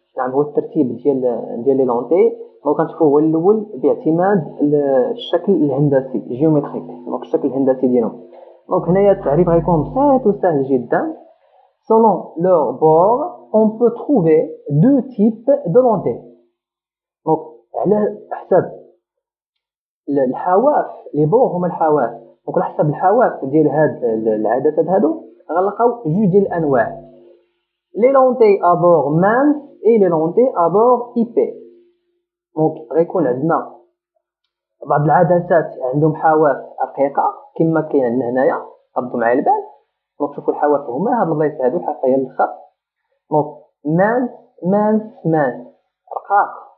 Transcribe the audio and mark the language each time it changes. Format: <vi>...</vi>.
<ar>نعم هو الترتيب ديال</ar> <fr>لي لونتي.</fr> <ar>دونك غنشوفوا هو الاول باعتماد الشكل الهندسي جيومتريك. دونك الشكل الهندسي ديالهم. دونك هنايا التعريف غيكون بسيط وسهل جدا.</ar> <fr>selon leur bord on peut trouver deux types de lentilles.</fr> <ar>دونك على حسب الحواف لي بور هما الحواف. دونك على حسب الحواف ديال هاد العدسات هادو غنلقاو جوج ديال الانواع.</ar> <fr>لي لونتي à bord mince et les lentilles à bord épais.</fr> <ar>دونك غيكون عندنا بعض العدسات عندهم حواف رقيقه كما كاين عندنا هنايا. ردوا معايا البال. دونك شوفوا الحواف هما هاد البلايص هادو الحافه هي الاخر. دونك مانس رقاق.</ar>